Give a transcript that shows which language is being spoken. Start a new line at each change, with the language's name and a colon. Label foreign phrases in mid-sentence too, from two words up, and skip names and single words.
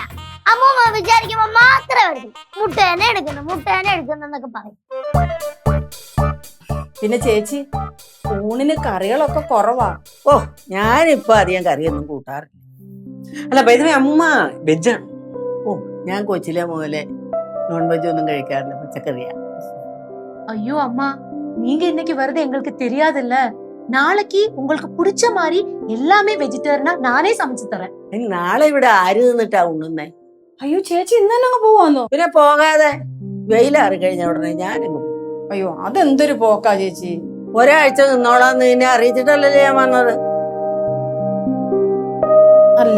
Malayalam: അമ്മൂമ്മ വിചാരിക്കുമ്പോ മാത്രമേ മുട്ടുവേദന എടുക്കുന്നൊക്കെ പറയും. പിന്നെ ചേച്ചി, ഊണിന് കറികളൊക്കെ കുറവാ. ഓ, ഞാനിപ്പൊ അധികം കറിയൊന്നും കൂട്ടാറില്ല. അല്ല, പൈതമേ അമ്മ വെജാണ്. ഓ, ഞാൻ കൊച്ചിലെ മുതലേ നോൺ വെജ് ഒന്നും കഴിക്കാറില്ല, പച്ചക്കറിയാ.
Tamil: ஐயோ அம்மா, நீங்க இன்னைக்கு வருது எங்களுக்கு தெரியாதுல்ல. நாளைக்கு உங்களுக்கு பிடிச்ச மாதிரி எல்லாமே வெஜிറ്റേറിയനാ நானே சமைச்சு தரேன்.
Malayalam: നാളെ ഇവിടെ ആര് നിന്നിട്ടാ ഉണ്ണുന്നേ? അയ്യോ ചേച്ചി, ഇന്ന് തന്നെ അങ്ങ് പോവാന്നോ? പിന്നെ പോകാതെ വെയിലാറി കഴിഞ്ഞ ഉടനെ ഞാനങ്ങ്. അയ്യോ അതെന്തൊരു പോക്കാ ചേച്ചി. ഒരാഴ്ച നിന്നോളാന്ന് നിന്നെ അറിയിച്ചിട്ടല്ലേ ഞാൻ വന്നത്. അല്ല,